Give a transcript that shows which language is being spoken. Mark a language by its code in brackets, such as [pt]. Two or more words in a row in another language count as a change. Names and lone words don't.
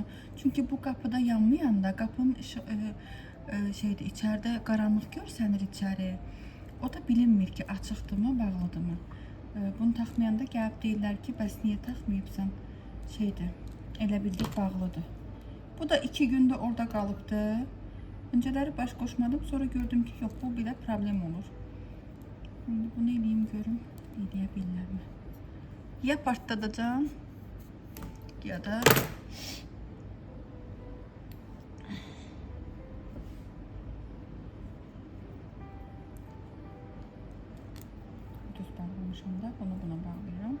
[az] Çünki bu qapıda yanmayanda qapının şeydir, içəridə qaranlıq görsənir içəri. O da bilinmir ki, açıqdırmı, bağlıdırmı. Bunu taxmayanda gəlib deyirlər ki, bəs niyə taxmayıbsan? Şeydir, elə bildik bağlıdır. Bu da 2 gündə orada qalıbdı. [tr] Önceleri baş koşmadım, sonra gördüm ki yok, bu bile problem olur. [az] Şimdi bunu eləyim görüm, eləyə mi? Ya partladacağım ya da düz bağlamışım da bunu buna bağlayıram.